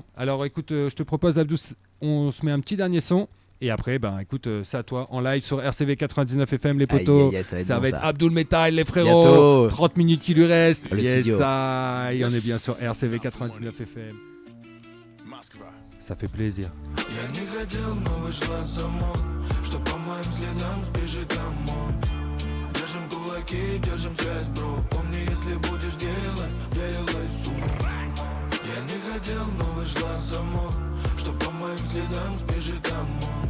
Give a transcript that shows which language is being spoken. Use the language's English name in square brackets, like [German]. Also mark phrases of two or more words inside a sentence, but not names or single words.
[French] Alors écoute, je te propose Abdou, on se met un petit dernier son et après, ben écoute, c'est à toi en live sur RCV 99 FM les potos. Aïe, aïe, aïe, ça va être bon, être ça. Abdul Metal les frérots. Bientôt. 30 minutes qui lui restent. Le Yes, studio. ça, et on est bien sur RCV 99 FM. Ça fait plaisir. [Russian] Я не хотел, но вышла само, что по моим следам сбежит ОМОН. Держим кулаки, держим связь, бро. Помни, если будешь делать, делай с умом. Я не хотел, но вышла само, что по моим следам сбежит ОМОН.